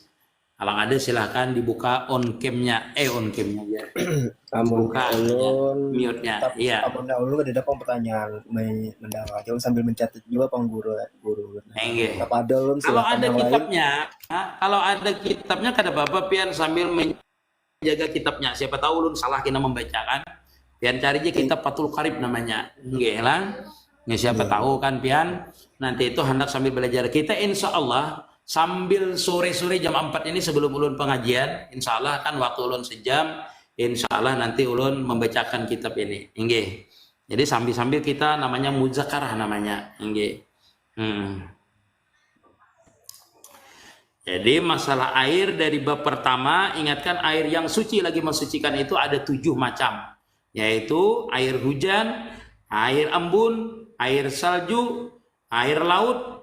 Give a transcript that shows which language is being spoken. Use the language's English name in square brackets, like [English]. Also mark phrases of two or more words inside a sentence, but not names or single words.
[Indonesian] Kalau ada silahkan dibuka [English] on cam- [Indonesian] nya. [English] On cam- [Indonesian] nya ya. Buka mute-nya. Iya. [Banjar] Amun dahulu ada pertanyaan mendengar sambil mencatat juga guru. Kalau ada kitabnya, kalau ada kitabnya kada apa-apa pian sambil menjaga kitabnya. Siapa tahu ulun salah kita membacakan. Pian cari aja kitab Fathul Qarib namanya. Nggih lah. Siapa tahu kan pian nanti itu hendak sambil belajar. Kita [Arabic] إن شاء الله [Banjar] sambil sore-sore jam 4 ini sebelum ulun pengajian, [Arabic] إن شاء الله [Banjar] kan waktu ulun sejam, [Arabic] إن شاء الله [Banjar] nanti ulun membacakan kitab ini. Nggih. Jadi sambil-sambil kita namanya muzakarah namanya. Nggih. [Indonesian] Jadi masalah air dari bab pertama, ingatkan air yang suci lagi mensucikan itu ada 7 macam. Yaitu air hujan, air embun, air salju, air laut.